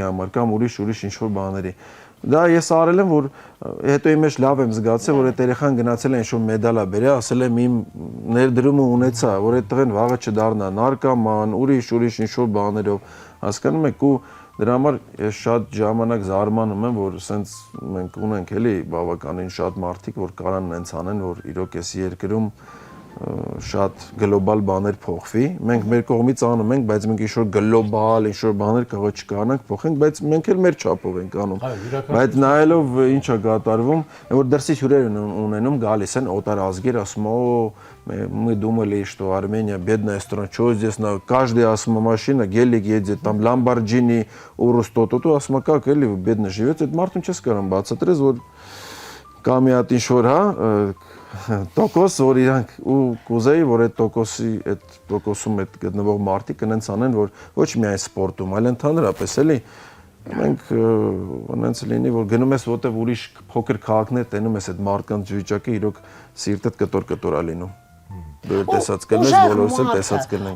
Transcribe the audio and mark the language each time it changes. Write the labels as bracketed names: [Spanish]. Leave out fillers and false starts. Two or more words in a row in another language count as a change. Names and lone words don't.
[Armenian] համար կամ ուրիշ ինչ-որ բաների։ Դա ես արել եմ, որ հետո իմ մեջ լավ եմ զգացել, որ այդ երեխան գնացել է ինչ-որ մեդալ է բերել, ասել եմ իմ ներդրումը ունեցա, որ այդ տղեն վաղը չդառնա նարկոման, ուրիշ ինչ-որ բաներով, հասկանում եք, ու դրա համար ես շատ ժամանակ զարմանում եմ, որ սենց մենք ունենք էլի բավականին շատ մարդիկ, որ կարան նենց անեն, որ իրոք էս երկրում շատ գլոբալ բաներ փոխվի։ Մենք մեր կողմից անում ենք, բայց մենք ինչ-որ գլոբալ, ինչ-որ բաներ կարող է չկանանք փոխենք, բայց մենք էլ մեր չափով ենք անում։ Բայց նայելով ինչ է կատարվում, որ դրսից հյուրեր ունենում, գալիս են օտարազգեր, ասում [Russian] мы думали, что Армения бедная страна, что здесь на каждой машина, гелик едет, там Lamborghini, Urus, то-то, ասում как, էլի бедно живете, [Armenian] այդ մարդուն չես կարող բացատրես, որ կամ իհատ ինչ-որ, հա, տոկոս, որ իրանք ու կուզեի, որ այդ տոկոսում այդ գտնվող մարդիկ կնենց անեն, որ ոչ միայն սպորտում, այլ ընդհանրապես էլի մենք ոնց լինի, որ գնում ես որտեվ ուրիշ փոքր քաղաքներ տենում ես այդ մարդկանց վիճակը, իրոք սիրտդ կտոր է լինում։ Դու տեսած կլնես, բոլորս էլ տեսած կլնենք։